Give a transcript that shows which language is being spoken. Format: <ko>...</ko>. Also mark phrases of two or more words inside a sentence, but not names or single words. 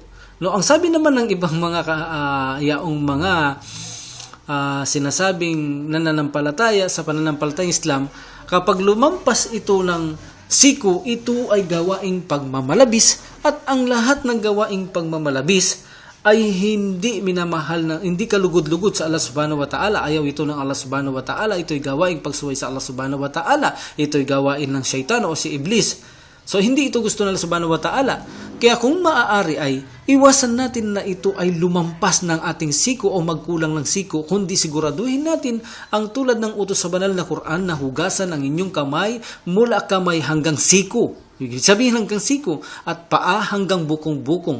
<tl>No, ang sabi naman ng ibang mga sinasabing nananampalataya sa pananampalatayang Islam, kapag lumampas ito ng siko, ito ay gawaing pagmamalabis at ang lahat ng gawaing pagmamalabis ay hindi minamahal na, hindi kalugod-lugod sa Allah</tl> <ar>سبحانه وتعالى.</ar> <tl>Ayaw ito ng Allah</tl> <ar>سبحانه وتعالى.</ar> <tl>Ito'y gawaing pagsuway sa Allah</tl> <ar>سبحانه وتعالى.</ar> <tl>Ito'y gawain ng syaitan o si Iblis. So, hindi ito gusto ng Allah</tl> <ar>سبحانه وتعالى.</ar> <tl>Kaya kung maaari ay, iwasan natin na ito ay lumampas ng ating siko o magkulang ng siko, kundi siguraduhin natin ang tulad ng utos sa banal na Quran na hugasan ang inyong kamay mula kamay hanggang siko. Ibig sabihin hanggang siko at paa hanggang bukong-bukong.</tl>